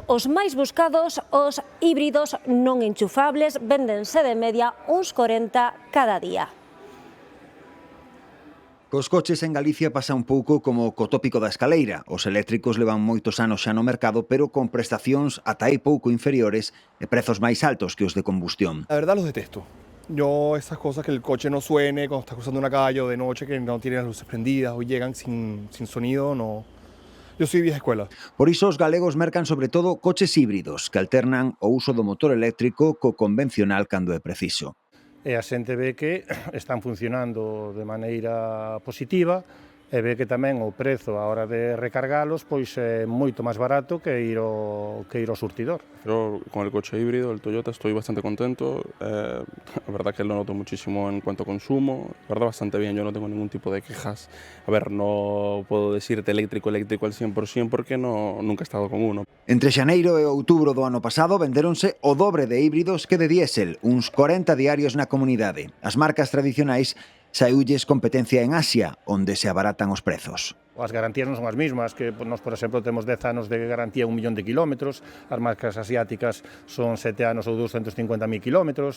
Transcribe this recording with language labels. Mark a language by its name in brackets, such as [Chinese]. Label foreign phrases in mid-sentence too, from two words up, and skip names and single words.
[Galician] Os máis buscados, os híbridos non enchufables, véndense de media uns 40 cada día. Cos coches en Galicia pasa un pouco como co tópico da escaleira. Os eléctricos levan moitos anos xa no mercado, pero con prestacións ata aí pouco inferiores e prezos máis altos que os de combustión. [Spanish] La verdad los detesto. Yo esas cosas que el coche no suene cuando estás cruzando una calle o de noche, que no tienen las luces prendidas o llegan sin sonido, no. Yo soy vieja escuela. [Galician] Por iso os galegos mercan sobre todo coches híbridos que alternan o uso do motor eléctrico co convencional cando é preciso. E a xente ve que están funcionando de maneira positiva e ve que tamén o prezo a hora de recargalos pois é moito máis barato que ir ao surtidor. [Spanish] Yo con el coche híbrido, el Toyota, estoy bastante contento. La verdad que lo noto muchísimo en cuanto a consumo. La verdad bastante bien, yo no tengo ningún tipo de quejas. A ver, no puedo decirte eléctrico al 100% porque nunca he estado con uno. [Galician] Entre xaneiro e outubro do ano pasado vendéronse o dobre de híbridos que de diésel, uns 40 diarios na comunidade. As marcas tradicionais saíulles competencia en Asia, onde se abaratan os prezos. As garantías non son as mesmas, que nós, por exemplo, temos 10 anos de garantía 1 millón de kilómetros, as marcas asiáticas son 7 anos ou 250.000 kilómetros.